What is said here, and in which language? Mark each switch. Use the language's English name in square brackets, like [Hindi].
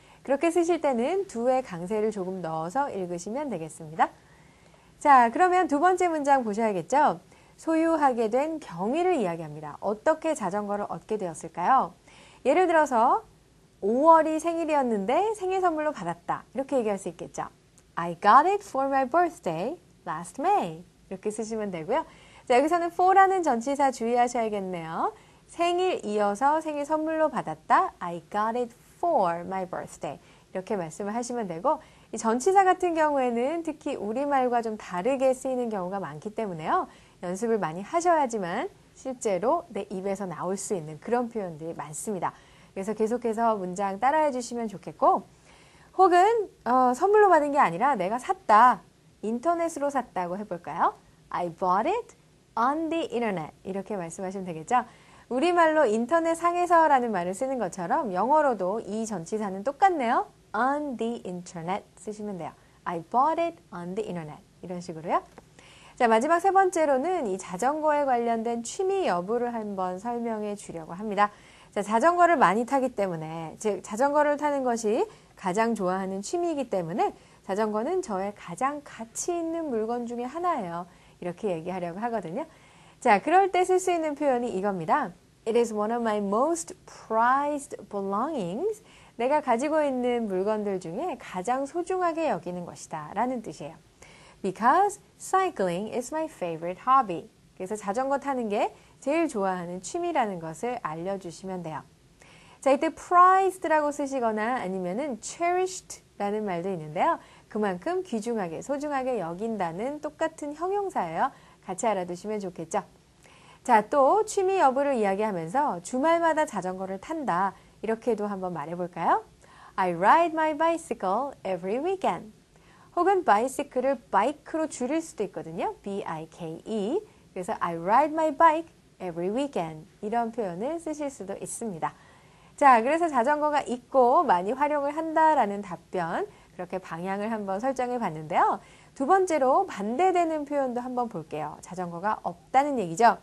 [Korean] 그렇게 쓰실 때는 do의 강세를 조금 넣어서 읽으시면 되겠습니다. 자, 그러면 두 번째 문장 보셔야겠죠? 소유하게 된 경위를 이야기합니다. 어떻게 자전거를 얻게 되었을까요? 예를 들어서 5월이 생일이었는데 생일 선물로 받았다. 이렇게 얘기할 수 있겠죠. [English] I got it for my birthday last May. [Korean] 이렇게 쓰시면 되고요. 자, 여기서는 for라는 전치사 주의하셔야겠네요. 생일 이어서 생일 선물로 받았다. [English] I got it for my birthday. [Korean] 이렇게 말씀을 하시면 되고 이 전치사 같은 경우에는 특히 우리말과 좀 다르게 쓰이는 경우가 많기 때문에요. 연습을 많이 하셔야지만 실제로 내 입에서 나올 수 있는 그런 표현들이 많습니다. 그래서 계속해서 문장 따라해 주시면 좋겠고 혹은 선물로 받은 게 아니라 내가 샀다. 인터넷으로 샀다고 해볼까요? [English] I bought it on the internet. [Korean] 이렇게 말씀하시면 되겠죠? 우리말로 인터넷 상에서라는 말을 쓰는 것처럼 영어로도 이 전치사는 똑같네요. [English] On the internet [Korean] 쓰시면 돼요. [English] I bought it on the internet. [Korean] 이런 식으로요. 자, 마지막 세 번째로는 이 자전거에 관련된 취미 여부를 한번 설명해 주려고 합니다. 자, 자전거를 많이 타기 때문에, 즉 자전거를 타는 것이 가장 좋아하는 취미이기 때문에 자전거는 저의 가장 가치 있는 물건 중에 하나예요. 이렇게 얘기하려고 하거든요. 자, 그럴 때 쓸 수 있는 표현이 이겁니다. [English] It is one of my most prized belongings. [Korean] 내가 가지고 있는 물건들 중에 가장 소중하게 여기는 것이다 라는 뜻이에요. [English] Because cycling is my favorite hobby. [Korean] 그래서 자전거 타는 게 제일 좋아하는 취미라는 것을 알려주시면 돼요. 자, 이때 prized라고 쓰시거나 아니면은 cherished라는 말도 있는데요. 그만큼 귀중하게, 소중하게 여긴다는 똑같은 형용사예요. 같이 알아두시면 좋겠죠. 자, 또 취미 여부를 이야기하면서 주말마다 자전거를 탄다. 이렇게도 한번 말해볼까요? [English] I ride my bicycle every weekend. [Korean] 혹은 bicycle을 bike로 줄일 수도 있거든요. [English] B-I-K-E. [Korean] 그래서 [English] I ride my bike every weekend. [Korean] 이런 표현을 쓰실 수도 있습니다. 자, 그래서 자전거가 있고 많이 활용을 한다라는 답변. 그렇게 방향을 한번 설정해 봤는데요. 두 번째로 반대되는 표현도 한번 볼게요. 자전거가 없다는 얘기죠.